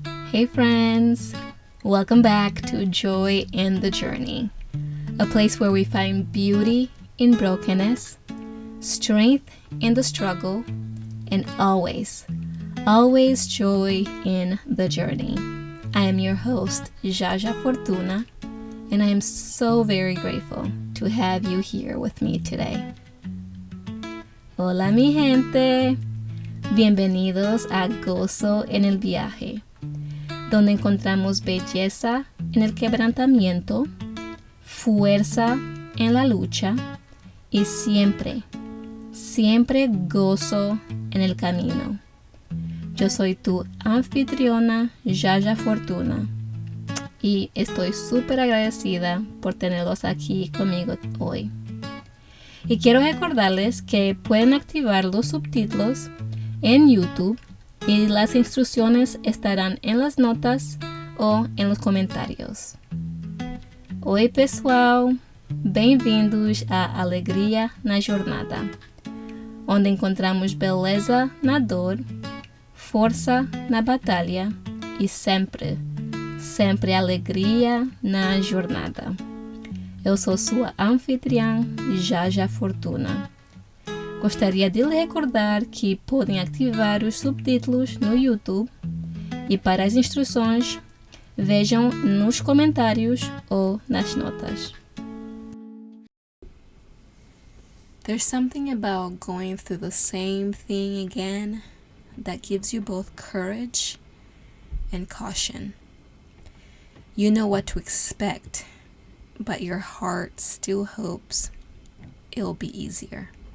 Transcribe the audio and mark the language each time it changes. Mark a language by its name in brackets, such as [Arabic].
[English] Hey friends, welcome back to Joy in the Journey, a place where we find beauty in brokenness, strength in the struggle, and always joy in the journey. I am your host, Jaja Fortuna, and I am so very grateful to have you here with me today. [Spanish] Hola mi gente, bienvenidos a Gozo en el Viaje, donde encontramos belleza en el quebrantamiento, fuerza en la lucha y siempre gozo en el camino. Yo soy tu anfitriona, Yaya Fortuna, y estoy súper agradecida por tenerlos aquí conmigo hoy. Y quiero recordarles que pueden activar los subtítulos en YouTube y las instrucciones estarán en las notas o en los comentarios. [Portuguese] Oi pessoal, bem-vindos à Alegria na Jornada, onde encontramos beleza na dor, força na batalha e sempre alegria na jornada. Eu sou sua anfitriã, Jaja Fortuna. Gostaria de lhe recordar que podem ativar os subtítulos no YouTube e para as instruções, vejam nos comentários ou nas notas. [English] There's something about going through the same thing again that gives you both courage and caution. You know what to expect, but your heart still hopes it'll be easier.